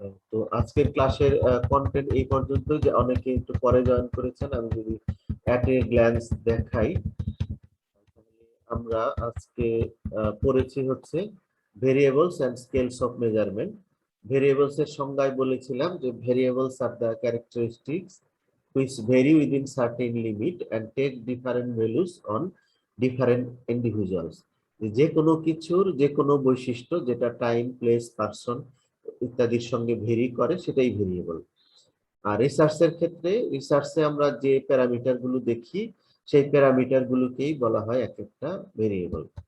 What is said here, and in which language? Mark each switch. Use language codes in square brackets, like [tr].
[bn] তো আজকের ক্লাসের কন্টেন্ট এই পর্যন্ত। যে অনেকে একটু পরে জয়েন করেছেন, আমি যদি অ্যাট এ গ্ল্যান্স দেখাই, আমরা আজকে পড়েছি হচ্ছে variables and scales of measurement. Variables এর সংজ্ঞায় বলেছিলাম যে [en] Variables are the characteristics which vary within certain limit and take different values on different individuals. [bn] যে কোনো কিছুর যে কোনো বৈশিষ্ট্য যেটা টাইম, প্লেস, পারসন ইত্যাদির সঙ্গে ভেরি করে সেটাই ভেরিয়েবল। আর রিসার্চের ক্ষেত্রে, রিসার্চে আমরা যে প্যারামিটার গুলো দেখি সেই প্যারামিটার গুলোকেই বলা হয় এক একটা ভেরিয়েবল।